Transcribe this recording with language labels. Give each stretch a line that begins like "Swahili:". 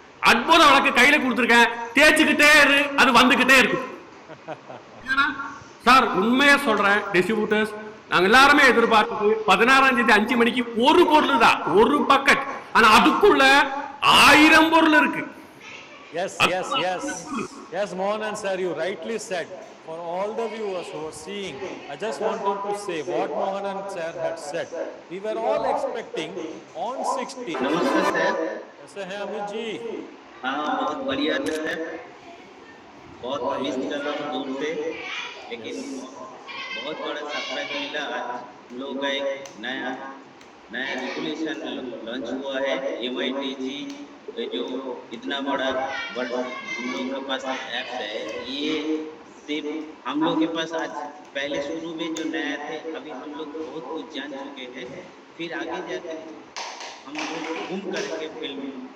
Tamil: அற்புத விளக்க கையில கொடுத்துருக்கேன், தேய்ச்சிக்கிட்டே இரு, அது வந்துகிட்டே இருக்கும். சார் உண்மையா சொல்றேன், டிஸ்ட்ரிபியூட்டர்ஸ் நாங்க எல்லாருமே எதிர்பார்த்தது 16ஆம் தேதி 5 மணிக்கு ஒரு பொருள் தான், ஒரு பக்கெட். ஆனா அதுக்குள்ள 1000 பொருள் இருக்கு.
English: Yes, yes, yes. Yes, Mohanan sir, you rightly said. For all the viewers who are seeing, I just wanted to say what Mohanan sir had said. We were all expecting on 16.
Hindi: नमस्ते sir. कैसे हैं अमित जी? हाँ बहुत बढ़िया sir, बहुत miss कर रहा हूँ दूर से, लेकिन बहुत बड़ा सरप्राइज मिला। आज हम लोग का एक नया रेगुलेशन लॉन्च हुआ है, MITG जो इतना बड़ा वर्ल्ड हम लोग के पास ऐप्स है, ये सिर्फ हम लोग के पास आज पहले शुरू में जो नया थे, अभी हम लोग बहुत कुछ जान चुके हैं, फिर आगे जाकर हम लोग घूम करके फिल्म